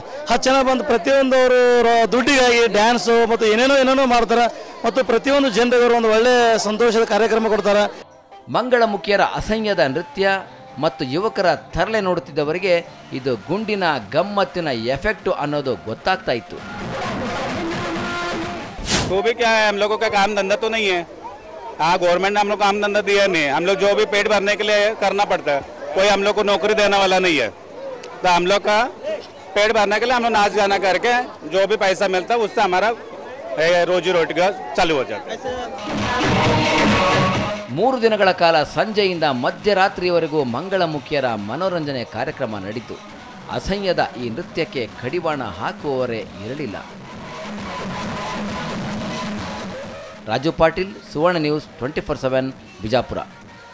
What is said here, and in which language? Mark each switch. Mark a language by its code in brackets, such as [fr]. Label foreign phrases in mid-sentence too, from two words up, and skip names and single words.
[kn] 10 ಜನ ಬಂದು ಪ್ರತಿಯೊಂದು ಅವರು ದುಡ್ಡಿಗಾಗಿ ಡ್ಯಾನ್ಸು ಮತ್ತು ಏನೇನೋ ಮಾಡ್ತಾರೆ. ಮತ್ತು ಪ್ರತಿಯೊಂದು ಜನರಿಗೆ ಒಂದು ಒಳ್ಳೆ ಸಂತೋಷದ ಕಾರ್ಯಕ್ರಮ ಕೊಡ್ತಾರೆ. ಮಂಗಳಮುಖಿಯರ ಅಸಹ್ಯದ ನೃತ್ಯ ಮತ್ತು ಯುವಕರ ತರಲೆ ನೋಡುತ್ತಿದ್ದವರಿಗೆ ಇದು ಗುಂಡಿನ ಗಮ್ಮತ್ತಿನ ಎಫೆಕ್ಟು ಅನ್ನೋದು ಗೊತ್ತಾಗ್ತಾ ಇತ್ತು. [hi] तो भी क्या है, हम लोगों का काम धंधा तो नहीं है. हाँ, गवर्नमेंट ने हम लोग काम धंधा दिया नहीं. हम लोग जो भी पेट भरने के लिए करना पड़ता है. कोई हम लोग को नौकरी देने वाला नहीं है. तो हम लोग का पेट भरने के लिए हम लोग नाच गाना करके जो भी पैसा मिलता है उससे हमारा रोजी रोटी का चालू हो जाता है. [kn] 3 ದಿನಗಳ ಕಾಲ ಸಂಜೆಯಿಂದ ಮಧ್ಯರಾತ್ರಿಯವರೆಗೂ ಮಂಗಳಮುಖಿಯರ ಮನೋರಂಜನೆ ಕಾರ್ಯಕ್ರಮ ನಡೀತು. ಅಸಹ್ಯದ ಈ ನೃತ್ಯಕ್ಕೆ ಕಡಿವಾಣ ಹಾಕುವವರೇ ಇರಲಿಲ್ಲ. ರಾಜು ಪಾಟೀಲ್, ಸುವರ್ಣ ನ್ಯೂಸ್ 24/7 ಬಿಜಾಪುರ.